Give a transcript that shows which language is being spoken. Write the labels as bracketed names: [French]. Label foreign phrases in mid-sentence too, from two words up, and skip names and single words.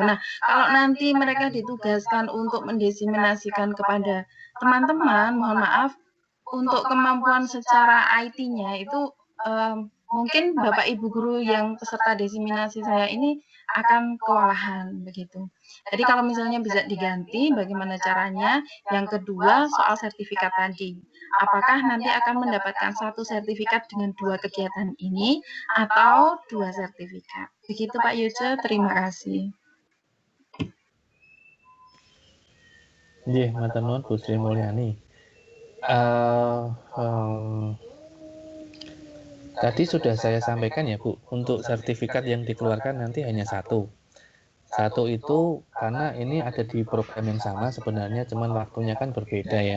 [Indonesian] Nah, kalau nanti mereka ditugaskan untuk mendesiminasikan kepada teman-teman, mohon maaf, untuk kemampuan secara IT-nya itu mungkin Bapak Ibu guru yang peserta desiminasi saya ini akan kewalahan begitu. Jadi kalau misalnya bisa diganti, bagaimana caranya? Yang kedua, soal sertifikat tadi. Apakah nanti akan mendapatkan satu sertifikat dengan dua kegiatan ini atau dua sertifikat? Begitu Pak Yuce, terima kasih. [Javanese] Nggih, matur nuwun Bu Sri Mulyani. [Indonesian] Tadi sudah saya sampaikan ya Bu, untuk sertifikat yang dikeluarkan nanti hanya satu. Satu itu karena ini ada di program yang sama sebenarnya, cuman waktunya kan berbeda ya.